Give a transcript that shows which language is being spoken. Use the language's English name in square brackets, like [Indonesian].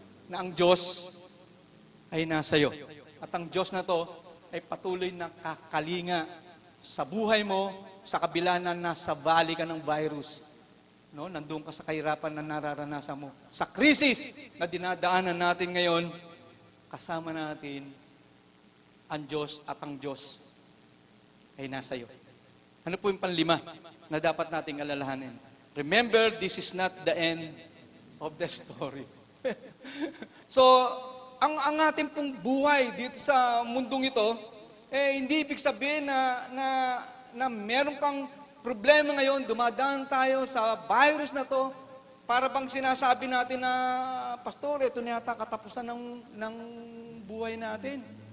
[Filipino] Na ang Diyos ay nasa'yo. At ang Diyos na to ay patuloy na kakalinga sa buhay mo, sa kabila na nasa valley ka ng virus. No, nandun ka sa kahirapan na nararanasan mo. Sa krisis na dinadaanan natin ngayon, kasama natin ang Diyos at ang Diyos ay nasa iyo. Ano po yung panlima na dapat nating alalahanin? [English] Remember, this is not the end of the story. [Filipino] So, ang ating pong buhay dito sa mundong ito, hindi ibig sabihin na meron kang problema ngayon, dumadaan tayo sa virus na to, para bang sinasabi natin na, Pastor, ito na yata katapusan ng buhay natin.